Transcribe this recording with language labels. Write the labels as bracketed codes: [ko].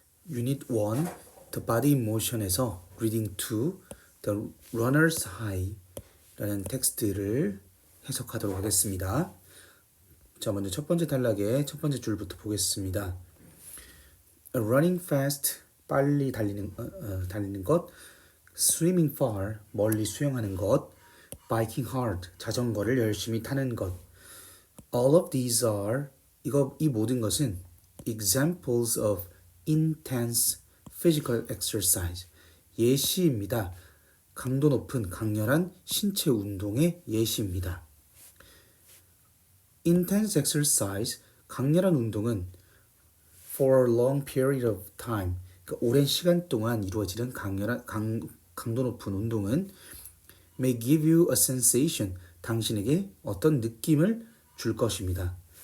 [ko] Unit 1, The Body in Motion에서 Reading 2, The Runner's High 라는 텍스트를 해석하도록 하겠습니다. 자, 먼저 첫 번째 단락의 첫 번째 줄부터 보겠습니다. [en] Running fast, [ko] 빨리 달리는 것, [en] swimming far, [ko] 멀리 수영하는 것, [en] biking hard, [ko] 자전거를 열심히 타는 것. [en] All of these are, [ko] 이 모든 것은 [en] examples of intense physical exercise, [ko] 예시입니다. 강도 높은 강렬한 신체 운동의 예시입니다. [en] Intense exercise, [ko] 강렬한 운동은 [en] for a long period of time, [ko] 그러니까 오랜 시간 동안 이루어지는 강도 높은 운동은 [en] may give you a sensation, [ko] 당신에게 어떤 느낌을 줄 것입니다.